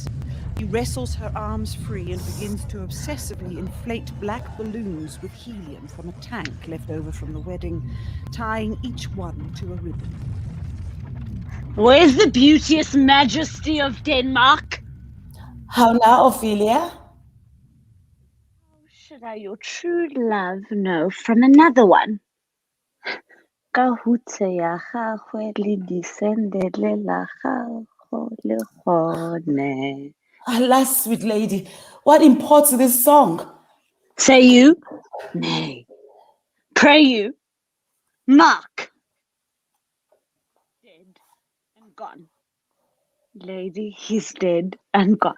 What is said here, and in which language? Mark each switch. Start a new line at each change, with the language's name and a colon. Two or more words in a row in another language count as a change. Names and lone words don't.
English: She wrestles her arms free and begins to obsessively inflate black balloons with helium from a tank left over from the wedding, tying each one to a ribbon. Where's the beauteous majesty of Denmark? How now, Ophelia? Should I, your true love, know from another one?
Tswana: Ka hutse ya gagwe le disendele la gago le gone.
English: Alas, sweet lady, what imports this song? Say you? Nay. Pray you? Mark. Dead and gone. Lady, he's dead and gone.